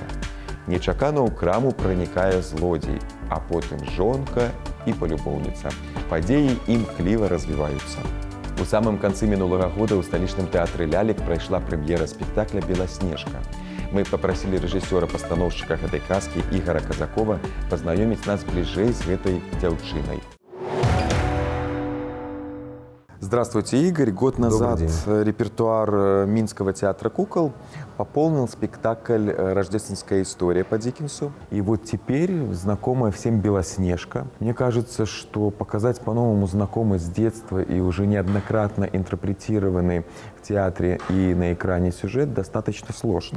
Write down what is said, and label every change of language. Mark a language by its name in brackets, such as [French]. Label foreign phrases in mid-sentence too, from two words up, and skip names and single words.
[Belarusian] Нечакана ў краму пранікае злодзей, а потым жонка і палюбоўніца. Падзеі імкліва развіваюцца. У самым канцы мінулага года ў сталічным тэатры «Лялек» прайшла прэм'ера спектакля «Беласнежка». Мы папрасілі рэжысёра-пастаноўшчыка гэтай казкі Ігара Казакова пазнаёміць нас бліжэй з гэтай дзяўчынай. [Russian] Здравствуйте, Игорь. Год назад репертуар Минского театра кукол пополнил спектакль «Рождественская история» по Диккенсу. И вот теперь знакомая всем «Белоснежка». Мне кажется, что показать по-новому знакомый с детства и уже неоднократно интерпретированный в театре и на экране сюжет достаточно сложно.